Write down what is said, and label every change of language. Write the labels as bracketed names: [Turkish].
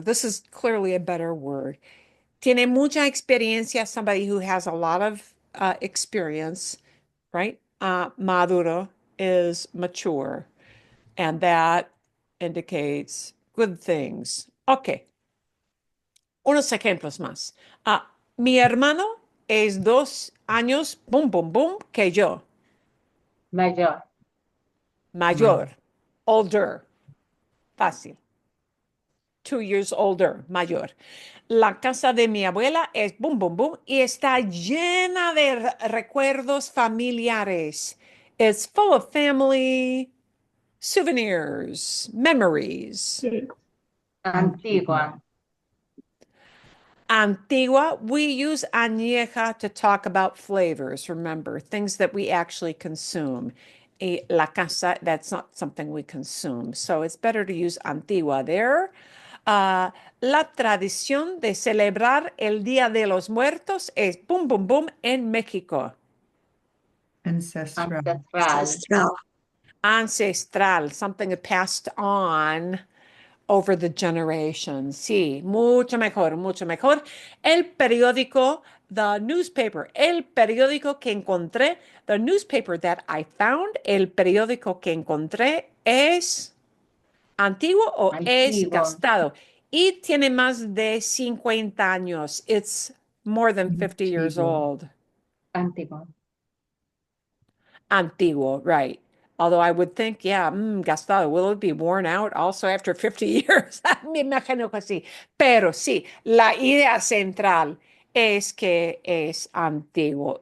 [English] This is clearly a better word. [Spanish] Tiene mucha experiencia, [English] somebody who has a lot of experience, right? Maduro is mature, and that indicates good things. [Spanish] Ok, unos ejemplos más. Mi hermano es 2 años, boom, boom, boom, que yo. Mayor. Mayor, older, fácil. [English] 2 years older, mayor. [Spanish] La casa de mi abuela es boom, boom, boom y está llena de recuerdos familiares. [English] It's full of family souvenirs, memories. [Spanish] Antigua. [English] Antigua, we use añeja to talk about flavors, remember, things that we actually consume. [Spanish] Y la casa, [English] that's not something we consume. So it's better to use antigua there. [Spanish] La tradición de celebrar el Día de los Muertos es boom, boom, boom en México. Ancestral. Ancestral. Ancestral. [English] Ancestral, something that passed on over the generations. [Spanish] Sí, mucho mejor, mucho mejor. El periódico, [English] the newspaper, [Spanish] el periódico que encontré, [English] the newspaper that I found, [Spanish] el periódico que encontré es antiguo o es Antiguo. gastado. Y tiene más de 50 años. [English] It's more than 50 years [Spanish] Antiguo. [English] old. [Spanish] Antigua. Antiguo, right. [English] Although I would think, yeah, gastado, will it be worn out also after 50 years? [Spanish] Me imagino que sí. Pero sí, la idea central es que es antiguo.